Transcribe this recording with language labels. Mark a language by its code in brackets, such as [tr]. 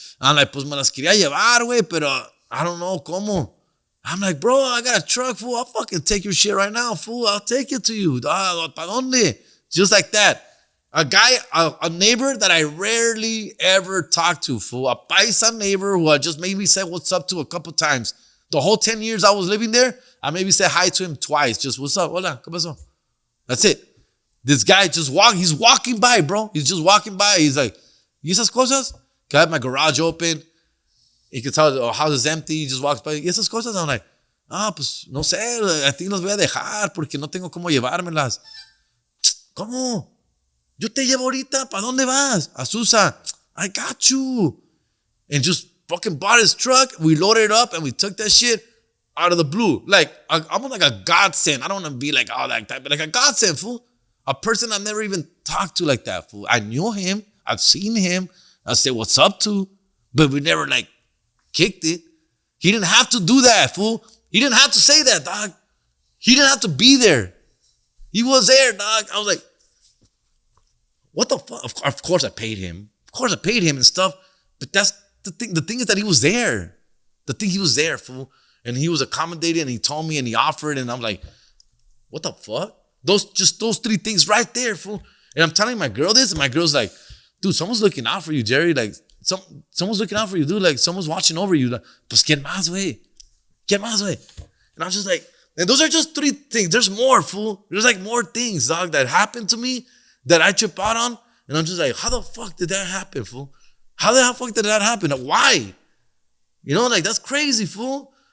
[en] I'm like, [es] pues me las quería llevar, güey, pero [en] I don't know [es] cómo. [en] I'm like, bro, I got a truck, fool. I'll fucking take your shit right now, fool. I'll take it to you. [es] ¿Pa dónde? [en] Just like that. A neighbor that I rarely ever talk to, fool. A paisa neighbor who I just maybe said what's up to a couple times. The whole 10 years I was living there, I maybe said hi to him twice. Just, what's up? [es] Hola, ¿qué pasó? [en] That's it. This guy he's walking by, bro. He's just walking by. He's like, [es] ¿y esas cosas? [en] I have my garage open. He can tell the house is empty. He just walks by. [es] ¿Y esas cosas? [en] I'm like, [es] pues no sé. [en] I think [es] las voy a dejar porque no tengo cómo llevármelas. ¿Cómo? Yo te llevo ahorita. ¿Para dónde vas? Azusa. [en] I got you. And just fucking bought his truck. We loaded it up and we took that shit out of the blue. Like, almost like a godsend. I don't want to be like all that type, but like a godsend, fool. A person I've never even talked to like that, fool. I knew him. I've seen him. I said, what's up to? But we never like kicked it. He didn't have to do that, fool. He didn't have to say that, dog. He didn't have to be there. He was there, dog. I was like, what the fuck? Of course I paid him. Of course I paid him and stuff. But that's the thing. The thing is that he was there. He was there, fool. And he was accommodated and he told me and he offered. And I'm like, what the fuck? Those three things right there, fool. And I'm telling my girl this. And my girl's like, dude, someone's looking out for you, Jerry. Like, someone's looking out for you, dude. Like, someone's watching over you. Like, [es] pues, ¿quién más, güey? ¿Quién más, güey? [en] And I was just like, and those are just three things. There's more, fool. There's like more things, dog, that happened to me that I trip out on. And I'm just like, how the fuck did that happen, fool? How the fuck did that happen? Why? You know, like, that's crazy, fool.